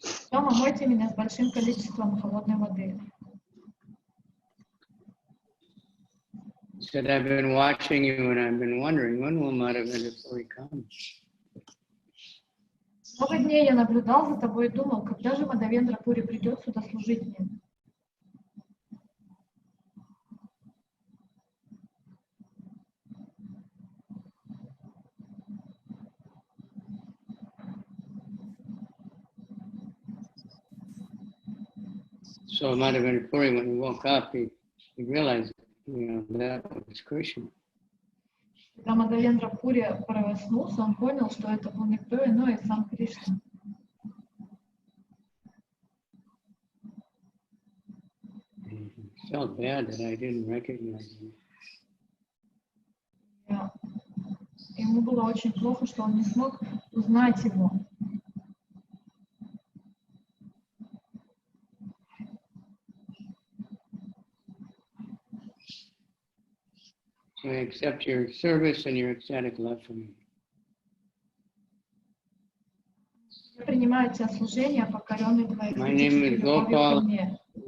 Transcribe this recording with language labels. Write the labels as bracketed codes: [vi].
[ru] Потом омойте меня с большим количеством холодной воды. [en] He said, I've been watching you and I've been wondering, when will Mādhavendra Puri come? [ru] Много дней я наблюдал за тобой и думал, когда же Мādhavendra Пури придет сюда служить мне. [en] So Mādhavendra Puri, when he woke up, he realized, you know, that was Krishna. [ru] Когда Мādhavendra Пури проснулся, он понял, что это был никто иной, а сам Кришна. [en] He felt bad that I didn't recognize him. [ru] Ему было очень плохо, что он не смог узнать его. [en] So I accept your service and your ecstatic love for me. [ru] Я принимаю тебя служение, покоренный твоей экстатической любовью ко мне.